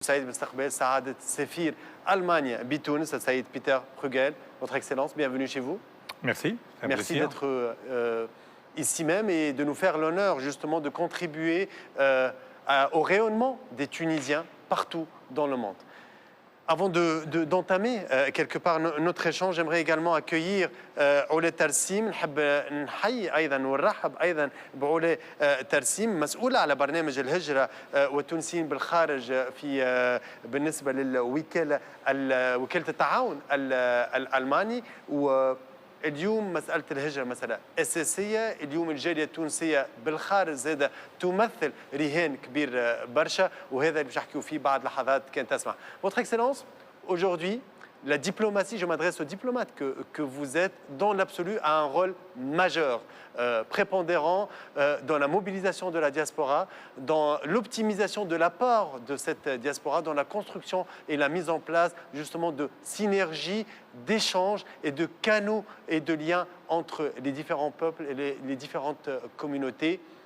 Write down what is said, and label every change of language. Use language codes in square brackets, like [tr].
[ar] سعيد باستقبال سعادة سفير ألمانيا بتونس السيد بيتر بروغيل. [fr] Votre Excellence, bienvenue chez vous. Merci. Merci d'être ici même et de nous faire l'honneur justement de contribuer au rayonnement des Tunisiens partout dans le monde. Avant d'entamer quelque part notre échange, j'aimerais également accueillir علا ترسيم. [ar] نحب نحيي أيضا ونرحب أيضا بعلا ترسيم مسؤولة على برنامج الهجرة والتونسيين بالخارج في بالنسبة للوكالة وكالة التعاون الألماني. اليوم مسألة الهجرة مسألة أساسية. اليوم الجالية التونسية بالخارج زادة تمثل رهان كبير برشا، وهذا اللي باش نحكيو فيه بعد لحظات كان تسمع. [fr] Votre Excellence, aujourd'hui, la diplomatie, je m'adresse aux diplomates que vous êtes, dans l'absolu, a un rôle majeur, prépondérant dans la mobilisation de la diaspora, dans l'optimisation de l'apport de cette diaspora, dans la construction et la mise en place justement de synergies, d'échanges et de canaux et de liens entre les différents peuples et les différentes communautés.